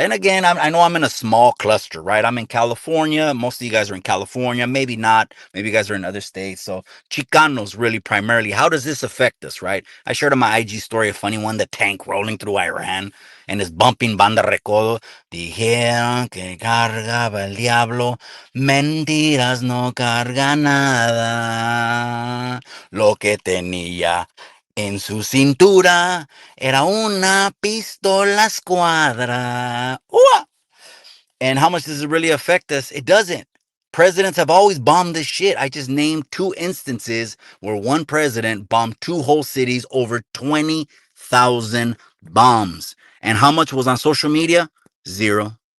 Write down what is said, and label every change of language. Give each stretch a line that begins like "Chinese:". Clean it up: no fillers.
English: And again, I know I'm in a small cluster, right? I'm in California. Most of you guys are in California. Maybe not. Maybe you guys are in other states. So Chicanos really primarily. How does this affect us, right? I shared on my IG story a funny one, the tank rolling through Iran and is bumping Banda Recodo.
Spanish: Dijeron que cargaba el diablo. Mentiras no carga nada. Lo que tenía en su cintura era una pistola escuadra. Ooh.
English: And how much does it really affect us? It doesn't. Presidents have always bombed this shit. I just named two instances where one president bombed two whole cities, over 20,000 bombs. And how much was on social media? Zero.